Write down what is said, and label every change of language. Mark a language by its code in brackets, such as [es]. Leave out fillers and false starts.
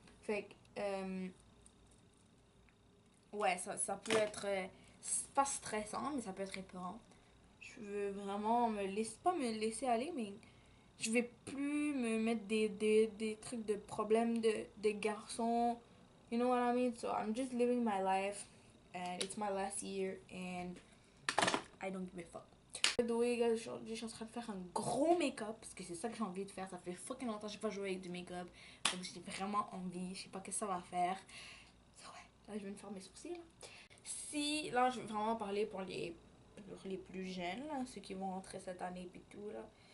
[fr] Fait que, ouais, ça peut être pas stressant, mais ça peut être épeurant. Je veux vraiment pas me laisser aller, mais je vais plus me mettre des trucs de problèmes de garçons. [en] You know what I mean? So I'm just living my life, and it's my last year, and I don't give a fuck. By the way, guys, [fr] aujourd'hui, je suis en train de faire un gros make-up parce que c'est ça que j'ai envie de faire. Ça fait fucking longtemps que j'ai pas joué avec du make-up. Donc, j'ai vraiment envie. Je sais pas ce que ça va faire. So, ouais, là, je vais me faire mes sourcils. Si, là, je vais vraiment parler pour les plus jeunes, là, ceux qui vont rentrer cette année et tout, là.